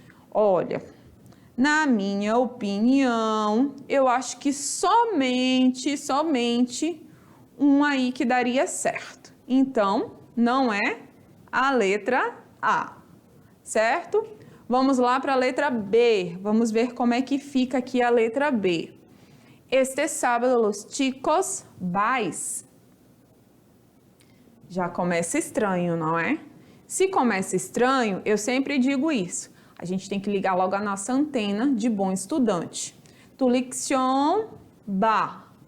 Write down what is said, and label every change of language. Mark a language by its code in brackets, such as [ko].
[pt] Olha, na minha opinião, eu acho que somente um aí que daria certo. Então, não é a letra A, certo? Vamos lá para a letra B. Vamos ver como é que fica aqui a letra B. [es] Este sábado, los chicos vais. [pt] Já começa estranho, não é? Se começa estranho, eu sempre digo isso. A gente tem que ligar logo a nossa antena de bom estudante. [es] Tu lección va.